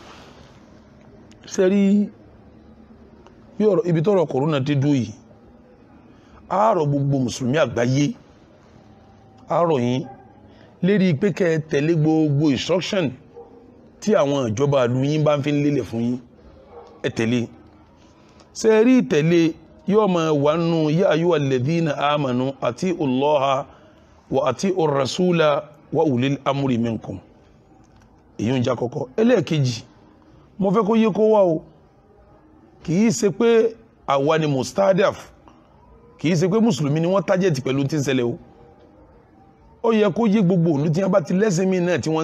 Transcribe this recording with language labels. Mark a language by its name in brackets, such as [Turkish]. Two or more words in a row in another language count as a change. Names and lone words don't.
[Yoruba] sẹ́rí bí ọ̀rọ̀ ibi tọ́rọ̀ kòrónà ti dúró yìí àárọ̀ gbogbo mùsùlùmí àgbáyé àárọ̀ yín lérí pé kẹ́ ẹ tẹ̀lé gbogbo instruction tí àwọn ìjọba ìlú yín bá ń fi lélẹ̀ fún yín ẹ tẹ̀lé sẹ́rí ìtẹ̀lé yóò máa wà nù yá [Arabic] يا أيها الذين آمنوا أطيعوا الله وأطيعوا الرسول وأولي الأمر منكم [Yoruba] èyí ń já kọ́kọ́ ẹlẹ́ẹ̀kejì mo fẹ́ kó yé kó wá o kì í ṣe pé àwa ni mustadaf kì í ṣe pé mùsùlùmí ni wọ́n tájẹ̀tì pẹ̀lú tí ń ṣẹlẹ̀ o ó yẹ kó yé gbogbo òlú tí wọ́n bá ti lẹ́sìn mí náà tí wọ́n ń